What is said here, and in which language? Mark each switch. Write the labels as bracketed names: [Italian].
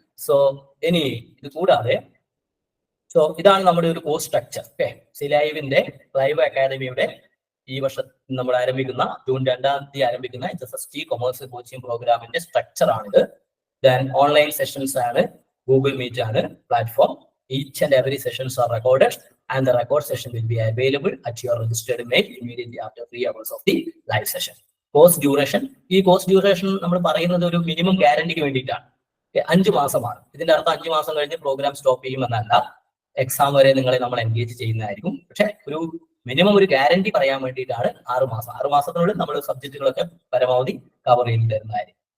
[Malayalam] So ഇനി ഇത് കൂടാതെ ഇതാണ് നമ്മുടെ ഒരു കോഴ്സ് സ്ട്രക്ചർ. സിലൈവിന്റെ ലൈവ് അക്കാദമിയുടെ ഈ വർഷം നമ്മൾ ആരംഭിക്കുന്ന ജൂൺ 2-ാം തീയതി ആരംഭിക്കുന്ന HSST കൊമേഴ്സ് കോച്ചിങ് പ്രോഗ്രാമിന്റെ സ്ട്രക്ചർ ആണിത്. ദെൻ ഓൺലൈൻ സെഷൻസ് ആണ്, ഗൂഗിൾ മീറ്റ് ആണ് platform. [English] Each and every sessions are recorded and the record session will be available at your registered mail immediately after 3 hours of the live session. [Malayalam] Course duration, ഈ course duration നമ്മൾ പറയുന്നത് ഒരു minimum ഗ്യാരണ്ടിക്ക് വേണ്ടിയിട്ടാണ്. 5 മാസമാണ്. ഇതിന്റെ അർത്ഥം 5 മാസം കഴിഞ്ഞ് പ്രോഗ്രാം സ്റ്റോപ്പ് ചെയ്യുമെന്നല്ല, എക്സാം വരെ നിങ്ങളെ നമ്മൾ എൻഗേജ് ചെയ്യുന്നതായിരിക്കും. പക്ഷെ ഒരു മിനിമം ഒരു ഗ്യാരണ്ടി പറയാൻ വേണ്ടിയിട്ടാണ് 6 മാസം. 6 മാസത്തിനുള്ളിൽ നമ്മൾ സബ്ജക്റ്റുകളൊക്കെ പരമാവധി കവർ ചെയ്ത് തരുന്നതായിരിക്കും.